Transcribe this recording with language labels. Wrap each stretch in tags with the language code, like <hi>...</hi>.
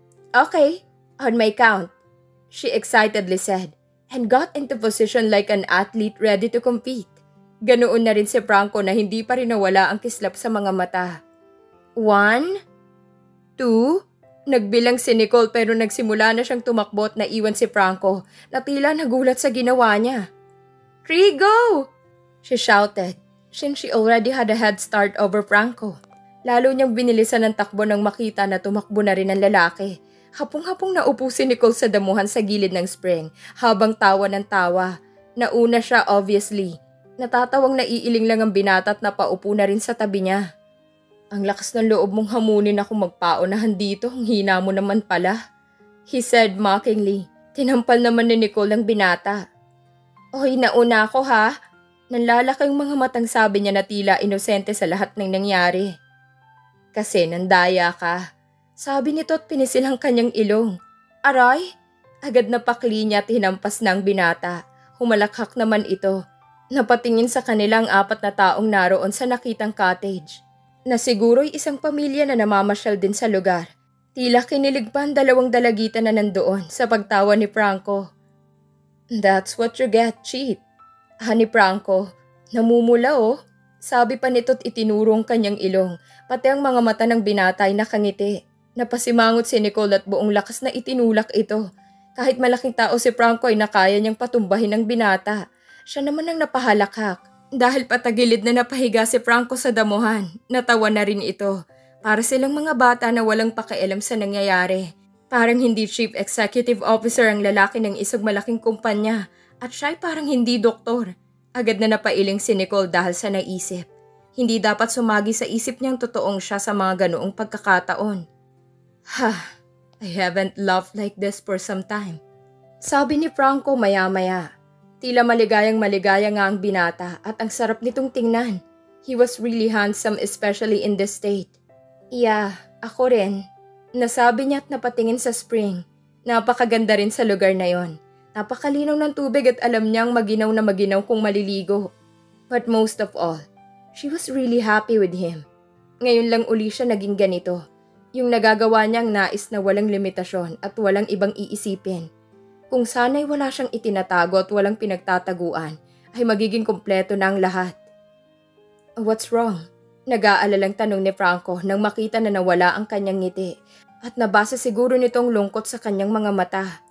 <en>Okay, on my count, she excitedly said. And got into position like an athlete ready to compete.</en> <tl>Ganoon na rin si Franco na hindi pa rin nawala ang kislap sa mga mata. 1, 2, nagbilang si Nicole pero nagsimula na siyang tumakbo at naiwan si Franco na tila nagulat sa ginawa niya.</tl> <en>3, go! She shouted, since she already had a head start over Franco.</en> <tl>Lalo niyang binilisan ng takbo nang makita na tumakbo na rin ang lalaki. Hapong-hapong naupo si Nicole sa damuhan sa gilid ng spring habang tawa ng tawa. Nauna siya obviously. Natatawang naiiling lang ang binata at napaupo na rin sa tabi niya. Ang lakas ng loob mong hamunin ako magpaunahan dito, ang hina mo naman pala.</tl> <en>He said mockingly.</en> <tl>Tinampal naman ni Nicole ang binata. Oy, nauna ako ha. Nanlalaki ang mga matang sabi niya na tila inosente sa lahat ng nangyari. Kasi nandaya ka. Sabi nito at pinisil ang kanyang ilong. Aray! Agad na pakli niya at hinampas ng binata. Humalakhak naman ito. Napatingin sa kanilang 4 na taong naroon sa nakitang cottage. Na siguro'y isang pamilya na namamasyal din sa lugar. Tila kinilig pa ang 2 dalagitan na nandoon sa pagtawa ni Franco.</tl> <en>That's what you get, cheat.</en> <tl>Ni Franco, namumula oh. Sabi pa nito't itinurong kanyang ilong. Pati ang mga mata ng binata ay nakangiti. Napasimangot si Nicole at buong lakas na itinulak ito. Kahit malaking tao si Franco ay nakaya niyang patumbahin ang binata. Siya naman ang napahalakhak. Dahil patagilid na napahiga si Franco sa damuhan, natawa na rin ito. Para silang mga bata na walang pakialam sa nangyayari. Parang hindi chief executive officer ang lalaki ng isang malaking kumpanya at siya'y parang hindi doktor. Agad na napailing si Nicole dahil sa naisip. Hindi dapat sumagi sa isip niyang totoong siya sa mga ganoong pagkakataon.</tl> <en>I haven't laughed like this for some time.</en> <tl>Sabi ni Franco maya-maya. Tila maligayang-maligaya nga ang binata at ang sarap nitong tingnan.</tl> <en>He was really handsome especially in this state.</en> <tl>Yeah, ako rin. Nasabi niya at napatingin sa spring. Napakaganda rin sa lugar na yon. Napakalinaw ng tubig at alam niyang maginaw na maginaw kung maliligo.</tl> <en>But most of all, she was really happy with him.</en> <tl>Ngayon lang uli siya naging ganito. Yung nagagawa niyang nais na walang limitasyon at walang ibang iisipin. Kung sana'y wala siyang itinatago at walang pinagtataguan, ay magiging kumpleto na ang lahat.</tl> <en>What's wrong?</en> <tl>Nag-aalalang tanong ni Franco nang makita na nawala ang kanyang ngiti at nabasa siguro nitong lungkot sa kanyang mga mata.</tl>